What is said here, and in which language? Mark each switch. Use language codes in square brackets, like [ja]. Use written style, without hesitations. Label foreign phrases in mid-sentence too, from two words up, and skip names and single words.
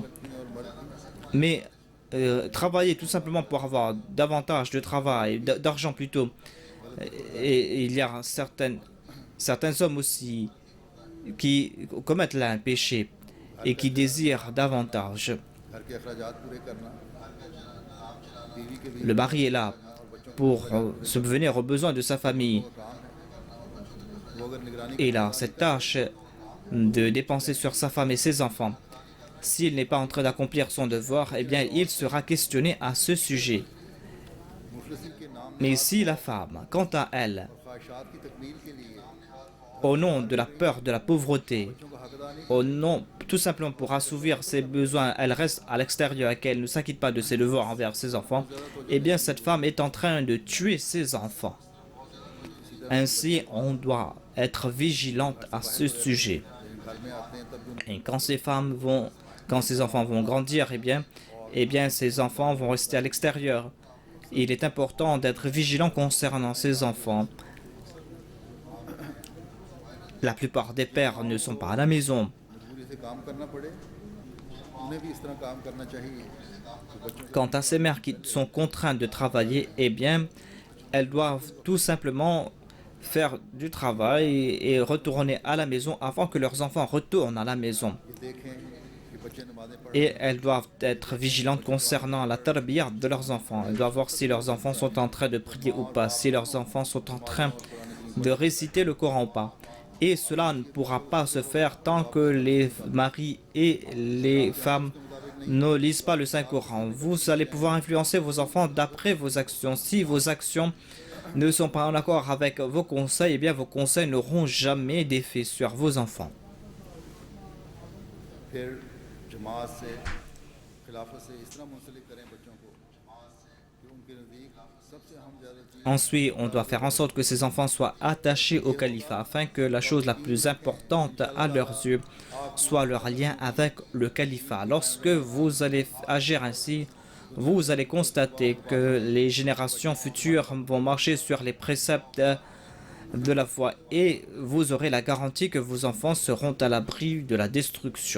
[fr] Mais travailler tout simplement pour avoir davantage de travail, d'argent plutôt. Et il y a certains hommes aussi qui commettent là un péché et qui désirent davantage. [ur] گھر کے اخراجات پورے کرنا، بیوی کے لیے [fr] Le mari est là pour subvenir aux besoins de sa famille. [ur] وہ اگر نگرانی [fr] Et il a cette tâche de dépenser sur sa femme et ses enfants. S'il n'est pas en train d'accomplir son devoir, eh bien, il sera questionné à ce sujet. [ur] مفلسین کے نام [fr] Mais si la femme, quant à elle, [ur] خواہشات کی تکمیل کے لیے [fr] au nom de la peur de la pauvreté, [ur] بچوں کا حقدار نہیں [fr] au nom, tout simplement pour assouvir ses besoins, elle reste à l'extérieur et qu'elle ne s'inquiète pas de ses devoirs envers ses enfants, eh bien, cette femme est en train de tuer ses enfants. Ainsi, on doit être vigilante à ce sujet. [ur] گھر میں آتے ہیں تب بھی [fr] Et quand ces enfants vont grandir, eh bien, ces enfants vont rester à l'extérieur. Il est important d'être vigilant concernant ces enfants. La plupart des pères ne sont pas à la maison. [ur] مجبوری سے کام کرنا پڑے، انہیں بھی اس طرح کام کرنا چاہیے کہ بچوں [fr] Quant à ces mères qui sont contraintes de travailler, eh bien, elles doivent tout simplement faire du travail et retourner à la maison avant que leurs enfants retournent à la maison. [ur] یہ دیکھیں کہ بچے نمازیں پڑھ [fr] Et elles doivent être vigilantes concernant la tarbiyah de leurs enfants. Elles doivent voir si leurs enfants sont en train de prier ou pas, si leurs enfants sont en train de réciter le Coran ou pas. Et cela ne pourra pas se faire tant que les maris et les femmes ne lisent pas le Saint-Coran. Vous allez pouvoir influencer vos enfants d'après vos actions. Si vos actions ne sont pas en accord avec vos conseils, eh bien vos conseils n'auront jamais d'effet sur vos enfants. [ur] پھر جماعت سے خلافت سے اس طرح منسلک کریں بچوں کو کہ ان کے نزدیک سب سے اہم زیادہ چیز [fr] Ensuite, on doit faire en sorte que ces enfants soient attachés au califat afin que la chose la plus importante à leurs yeux soit leur lien avec le califat. Lorsque vous allez agir ainsi, vous allez constater que les générations futures vont marcher sur les préceptes de la foi et vous aurez la garantie que vos enfants seront à l'abri de la destruction.